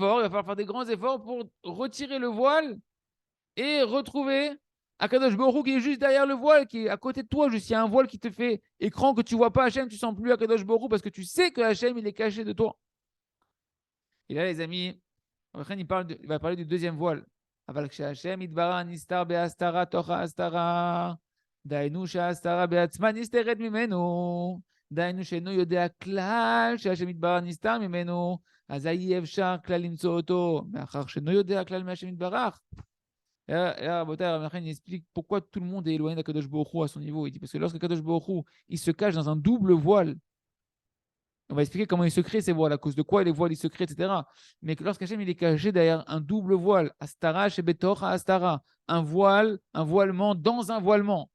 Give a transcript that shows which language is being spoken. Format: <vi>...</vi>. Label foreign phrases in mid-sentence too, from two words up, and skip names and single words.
<fr>Il va falloir faire des grands efforts pour retirer le voile et retrouver Akadosh Baruch Hu qui est juste derrière le voile, qui est à côté de toi. Juste, il y a un voile qui te fait écran que tu ne vois pas Hachem, tu ne sens plus Akadosh Baruch Hu parce que tu sais que Hachem, il est caché de toi. Et là, les amis, il va parler du deuxième voile.</fr> <he>אבל כשהשם יתברך נסתר בהסתרה תוך ההסתרה, דהיינו שההסתרה בעצמה נסתרת ממנו, דהיינו שאינו יודע כלל שהשם יתברך נסתר ממנו, אזי אי אפשר כלל למצוא אותו, מאחר שאינו יודע כלל מהשם יתברך.</he> <fr>Rabbi Nachman explique pourquoi tout le monde est éloigné d'Akadosh Baruch Hu à son niveau. Il dit parce que lorsque Kadosh Baruch Hu, il se cache dans un double voile. On va expliquer comment il se crée ces voiles, à cause de quoi les voiles ils se créent, etc. Mais que lorsqu'Hachem il est caché derrière un double voile,</fr> <he>הסתרה שבתוך הסתרה,</he> <fr>un voile, un voilement dans un voilement.</fr>